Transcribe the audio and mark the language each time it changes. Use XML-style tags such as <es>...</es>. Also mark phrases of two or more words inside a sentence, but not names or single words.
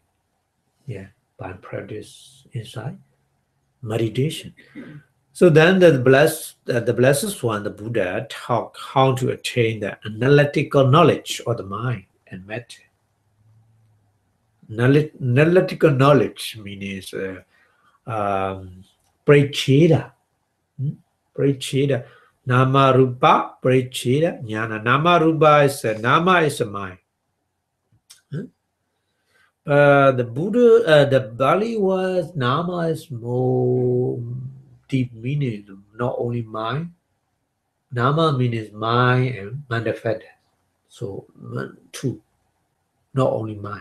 <en>Yeah, by practice inside meditation. So then the blessed one, the Buddha, taught how to attain the analytical knowledge of the mind and matter. Analytical knowledge means pariccheda. Pariccheda. Nāmarūpapariccheda-ñāṇa. Nāmarūpa is nama is a mind. The Buddha, the Bali was nama is more deep meaning, not only mind. Nama means mind and manifest. So two, not only mind.</en>